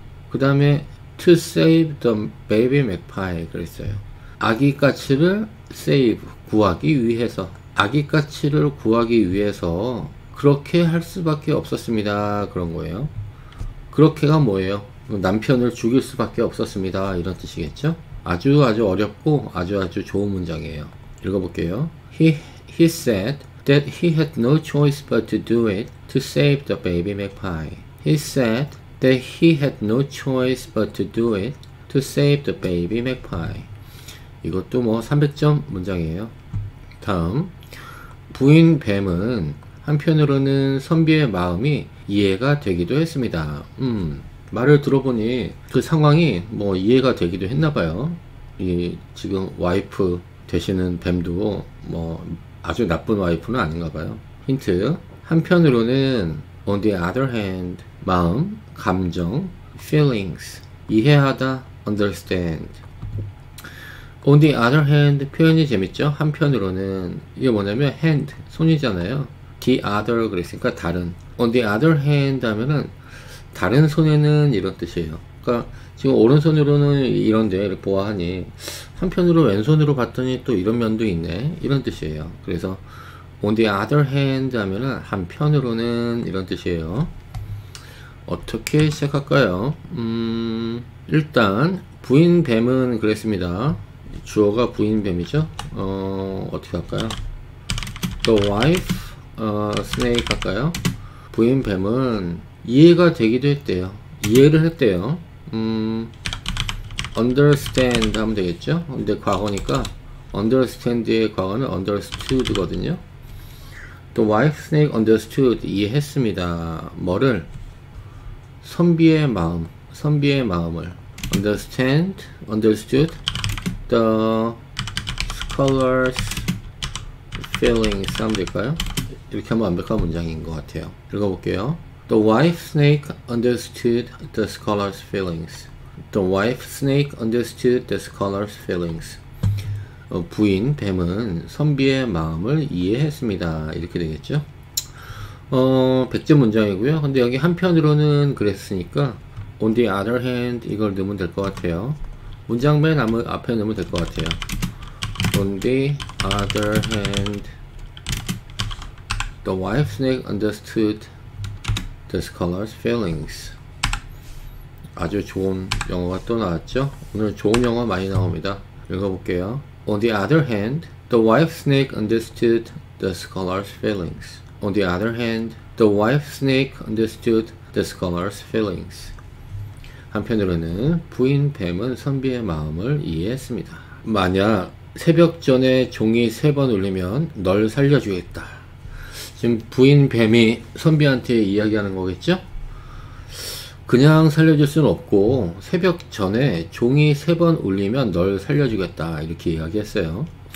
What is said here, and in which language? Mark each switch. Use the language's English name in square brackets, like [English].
[Korean] 그 다음에 [English] to save the baby magpie [Korean] 그랬어요. 아기까치를 save, 구하기 위해서, 아기까치를 구하기 위해서 그렇게 할 수밖에 없었습니다, 그런 거예요. 그렇게가 뭐예요? 남편을 죽일 수밖에 없었습니다, 이런 뜻이겠죠? 아주 어렵고 아주 좋은 문장이에요. 읽어볼게요. [English] He said that he had no choice but to do it to save the baby magpie. He said that he had no choice but to do it to save the baby magpie. [Korean] 이것도 뭐 300점 문장이에요. 다음, 부인 뱀은 한편으로는 선비의 마음이 이해가 되기도 했습니다. 말을 들어보니 그 상황이 뭐 이해가 되기도 했나봐요. 이 지금 와이프 되시는 뱀도 뭐 아주 나쁜 와이프는 아닌가봐요. 힌트, 한편으로는 [English] on the other hand, [Korean] 마음, 감정, feelings, 이해하다, understand. [English] On the other hand, [Korean] 표현이 재밌죠? 한편으로는 이게 뭐냐면 hand, 손이잖아요. [English] the other [Korean] 그랬으니까 다른. [English] On the other hand [Korean] 하면은 다른 손에는 이런 뜻이에요. 그러니까 지금 오른손으로는 이런데 이렇게 보아하니 한편으로 왼손으로 봤더니 또 이런 면도 있네, 이런 뜻이에요. 그래서 [English] on the other hand [Korean] 하면은 한편으로는 이런 뜻이에요. 어떻게 시작할까요? 일단 부인뱀은 그랬습니다. 주어가 부인뱀이죠. 어떻게 할까요? [English] The wife snake [Korean] 할까요? 부인뱀은 이해가 되기도 했대요. 이해를 했대요. understand 하면 되겠죠. 근데 과거니까 understand의 과거는 understood 거든요. [English] The wife snake understood, [Korean] 이해했습니다. 뭐를? 선비의 마음, 선비의 마음을. [English] understand, understood the scholar's feelings [Korean] 하면 될까요? 이렇게 하면 완벽한 문장인 것 같아요. 읽어볼게요. [English] The wife snake understood the scholar's feelings. The wife snake understood the scholar's feelings. [Korean] 부인 뱀은 선비의 마음을 이해했습니다. 이렇게 되겠죠. 100점 문장이고요. 근데 여기 한편으로는 그랬으니까 [English] on the other hand [Korean] 이걸 넣으면 될 것 같아요. 문장 맨 앞에 넣으면 될 것 같아요. [English] On the other hand, the wife snake understood the scholar's feelings. [Korean] 아주 좋은 영어가 또 나왔죠. 오늘 좋은 영어 많이 나옵니다. 읽어볼게요. [English] On the other hand, the wife snake understood the scholar's feelings. On the other hand, the wife snake understood the scholar's feelings. [Korean] 한편으로는 부인 뱀은 선비의 마음을 이해했습니다. 만약 새벽 전에 종이 3번 울리면 널 살려주겠다. 지금 부인 뱀이 선비한테 이야기하는 거겠죠? 그냥 살려줄 수는 없고 새벽 전에 종이 3번 울리면 널 살려주겠다 이렇게 이야기했어요.